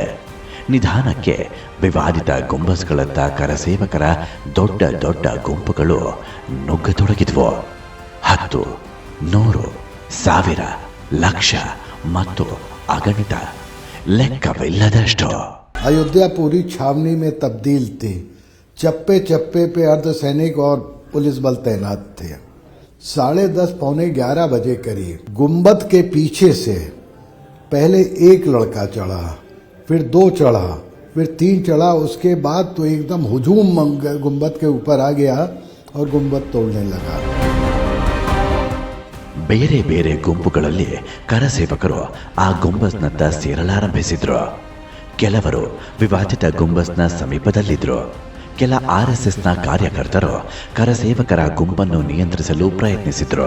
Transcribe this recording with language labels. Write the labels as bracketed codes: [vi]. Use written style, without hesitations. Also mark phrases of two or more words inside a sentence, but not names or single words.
[kn] ನಿಧಾನಕ್ಕೆ ವಿವಾದಿತ ಗುಂಬಸ್ಗಳತ್ತ ಕರಸೇವಕರ ದೊಡ್ಡ ದೊಡ್ಡ ಗುಂಪುಗಳು ನುಗ್ಗತೊಡಗಿದ್ವು. 10, 100, 1000, ಲಕ್ಷ ಮತ್ತು ಅಗಣಿತ, ಲೆಕ್ಕವಿಲ್ಲದಷ್ಟು. [hi] अयोध्या पूरी छावनी में तब्दील थी. चप्पे चप्पे पे अर्धसैनिक और पुलिस बल तैनात थे. 10:30 पौने 11 बजे करीब गुंबद के पीछे से पहले एक लड़का चढ़ा, फिर 2 चढ़ा, फिर 3 चढ़ा. उसके बाद तो एकदम हुजूम गुंबद के ऊपर आ गया और गुंबद तोड़ने लगा. [kn] ಬೇರೆ ಬೇರೆ ಗುಂಪುಗಳಲ್ಲಿ ಕರಸೇವಕರು ಆ ಗುಂಬಸ್ನತ್ತ ಸೇರಲಾರಂಭಿಸಿದ್ರು. ಕೆಲವರು ವಿವಾದಿತ ಗುಂಬಸ್ನ ಸಮೀಪದಲ್ಲಿದ್ದರು. ಕೆಲ RSSನ ಕಾರ್ಯಕರ್ತರು ಕರಸೇವಕರ ಗುಂಪನ್ನು ನಿಯಂತ್ರಿಸಲು ಪ್ರಯತ್ನಿಸಿದ್ರು.